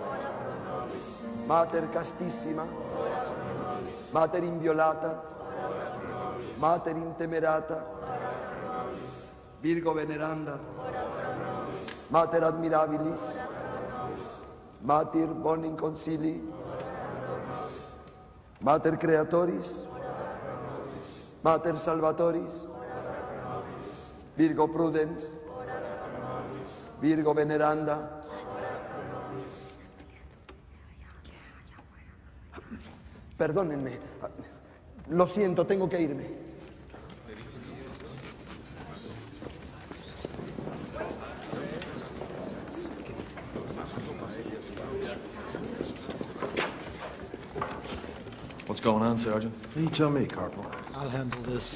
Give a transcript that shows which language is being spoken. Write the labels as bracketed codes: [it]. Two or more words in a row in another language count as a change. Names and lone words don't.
[la] Mater Castissima, Mater Inviolata, Mater Intemerata, Virgo Veneranda, Mater Admirabilis, Mater Bonim Concilii, Mater Creatoris, Mater Salvatoris, Virgo Prudens, Virgo Veneranda. [es] Perdónenme, lo siento, tengo que irme. [en] What's going on, Sergeant? You tell me, Corporal. I'll handle this.